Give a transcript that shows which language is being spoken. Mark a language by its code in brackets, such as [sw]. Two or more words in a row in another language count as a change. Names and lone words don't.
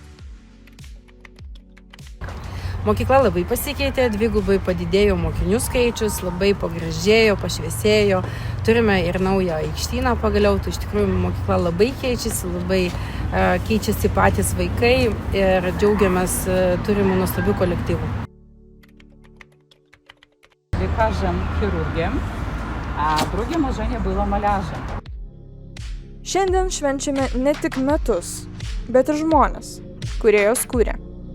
[lt] Mokykla labai pasikeitė, dvigubai padidėjo mokinių skaičius, labai pagražėjo, pašviesėjo. Turime ir naują aikštyną pagaliau, tai iš tikrųjų mokykla labai keičiasi, labai keičiasi patys vaikai ir džiaugiamės turimų nuostabių kolektyvų. [pl] Lekarzem, chirurgiem, a drugie marzenie było malarzem. [lt] Šiandien švenčiame ne tik metus, bet ir žmonės, kurie jos kūrė.